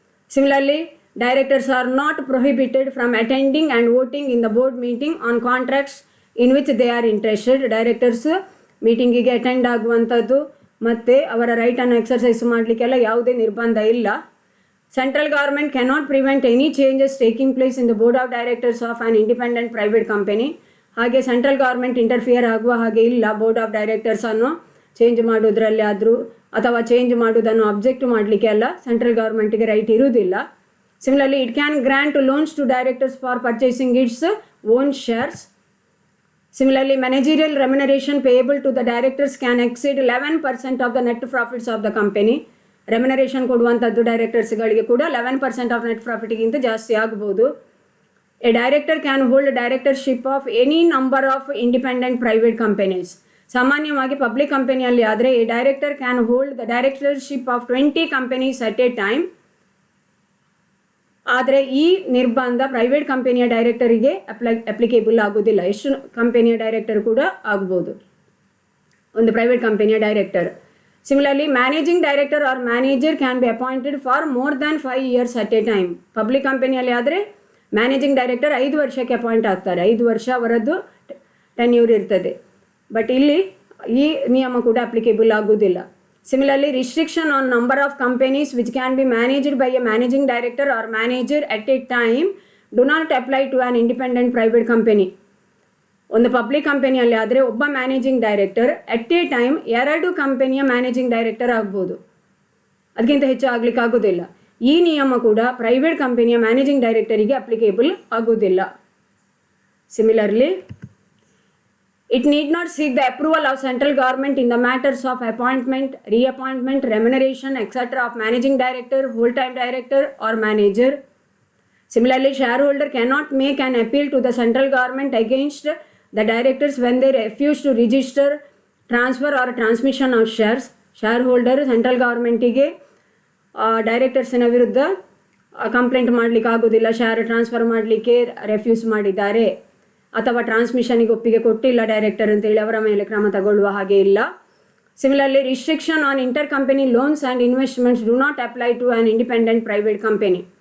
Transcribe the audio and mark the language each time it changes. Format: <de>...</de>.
<en>Similarly, directors are not prohibited from attending and voting in the board meeting on contracts in which they are interested.</en> <kn>Directors ಮೀಟಿಂಗಿಗೆ attend ಆಗುವಂಥದ್ದು ಮತ್ತು ಅವರ ರೈಟನ್ನು exercise ಮಾಡಲಿಕ್ಕೆಲ್ಲ ಯಾವುದೇ ನಿರ್ಬಂಧ ಇಲ್ಲ.</kn> <en>Central government cannot prevent any changes taking place in the board of directors of an independent private company.</en> <kn>ಹಾಗೆ central government interfere ಆಗುವ ಹಾಗೆ ಇಲ್ಲ ಬೋರ್ಡ್ ಆಫ್ ಡೈರೆಕ್ಟರ್ಸನ್ನು ಚೇಂಜ್ ಮಾಡೋದ್ರಲ್ಲಿ ಆದರೂ ಅಥವಾ ಚೇಂಜ್ ಮಾಡೋದನ್ನು ಅಬ್ಜೆಕ್ಟ್ ಮಾಡಲಿಕ್ಕೆ ಅಲ್ಲ, ಸೆಂಟ್ರಲ್ ಗೌರ್ಮೆಂಟಿಗೆ ರೈಟ್ ಇರುವುದಿಲ್ಲ.</kn> <en>Similarly, it can grant loans to directors for purchasing its own shares. Similarly, managerial remuneration payable to the directors can exceed 11% of the net profits of the company.</en> <kn>Remuneration ಕೊಡುವಂಥದ್ದು ಡೈರೆಕ್ಟರ್ಸ್ಗಳಿಗೆ ಕೂಡ 11% of net ಪ್ರಾಫಿಟ್ಗಿಂತ ಜಾಸ್ತಿ ಆಗ್ಬೋದು.</kn> <en>A director can hold directorship of any number of independent private companies.</en> <kn>ಸಾಮಾನ್ಯವಾಗಿ public ಕಂಪನಿಯಲ್ಲಿ ಆದರೆ</kn> <en>a director can hold the directorship of 20 companies at a time.</en> <kn>ಆದರೆ ಈ ನಿರ್ಬಂಧ ಪ್ರೈವೇಟ್ ಕಂಪನಿಯ ಡೈರೆಕ್ಟರಿಗೆ ಅಪ್ಲಿಕೇಬಲ್ ಆಗೋದಿಲ್ಲ. ಎಷ್ಟು ಕಂಪನಿಯ ಡೈರೆಕ್ಟರ್ ಕೂಡ ಆಗ್ಬೋದು ಒಂದು ಪ್ರೈವೇಟ್ ಕಂಪನಿಯ director.</kn> <en>Similarly, managing director or manager can be appointed for more than 5 years at a time.</en> <kn>Public ಕಂಪನಿಯಲ್ಲಿ ಆದರೆ ಮ್ಯಾನೇಜಿಂಗ್ ಡೈರೆಕ್ಟರ್ 5 ವರ್ಷಕ್ಕೆ ಅಪಾಯಿಂಟ್ ಆಗ್ತಾರೆ. 5 ವರ್ಷ ಅವರದ್ದು ಟೆನ್ಯೂರ್ ಇರ್ತದೆ. ಬಟ್ ಇಲ್ಲಿ ಈ ನಿಯಮ ಕೂಡ ಅಪ್ಲಿಕೇಬಲ್ ಆಗೋದಿಲ್ಲ.</kn> <en>Similarly, restriction on number of companies which can be managed by a managing director or manager at a time do not apply to an independent private company.</en> <kn>ಒಂದು ಪಬ್ಲಿಕ್ ಕಂಪನಿಯಲ್ಲಿ ಆದರೆ ಒಬ್ಬ managing director at A time 2 ಕಂಪನಿಯ managing director ಆಗ್ಬೋದು, ಅದಕ್ಕಿಂತ ಹೆಚ್ಚು ಆಗ್ಲಿಕ್ಕೆ ಆಗೋದಿಲ್ಲ. ಈ ನಿಯಮ ಕೂಡ ಪ್ರೈವೇಟ್ ಕಂಪನಿಯ ಮ್ಯಾನೇಜಿಂಗ್ ಡೈರೆಕ್ಟರಿಗೆ ಅಪ್ಲಿಕೇಬಲ್ ಆಗೋದಿಲ್ಲ.</kn> <en>Similarly, it need not seek the approval of central government in the matters of appointment, reappointment, remuneration, etc. of managing director, whole-time director or manager. Similarly, shareholder cannot make an appeal to the central government against the directors when they refuse to register, transfer or transmission of shares.</en> <kn>Shareholder central government-ಗೆ ಡೈರೆಕ್ಟರ್ಸಿನ ವಿರುದ್ಧ complaint ಮಾಡಲಿಕ್ಕೆ ಆಗೋದಿಲ್ಲ. Share transfer ಮಾಡಲಿಕ್ಕೆ refuse ಮಾಡಿದ್ದಾರೆ ಅಥವಾ ಟ್ರಾನ್ಸ್ಮಿಷನ್ಗೆ ಒಪ್ಪಿಗೆ ಕೊಟ್ಟಿಲ್ಲ director ಅಂತೇಳಿ ಅವರ ಮೇಲೆ ಕ್ರಮ ತಗೊಳ್ಳುವ ಹಾಗೆ ಇಲ್ಲ.</kn> <en>Similarly, restriction on inter company loans and investments do not apply to an independent private company.</en>